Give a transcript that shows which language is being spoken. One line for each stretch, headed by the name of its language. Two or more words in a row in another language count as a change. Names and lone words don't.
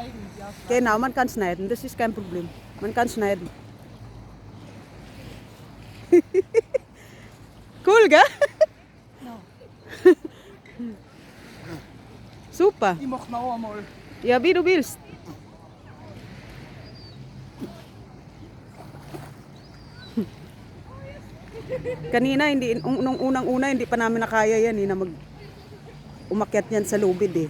German: Genau, man kann schneiden. Das ist kein Problem. Man kann schneiden. Cool, gell? Super. Ich mach noch einmal. Ja, wie du willst.
Filipino: Kanina nung unang-una hindi pa namin nakaya yan na umakyat yan sa lubid eh.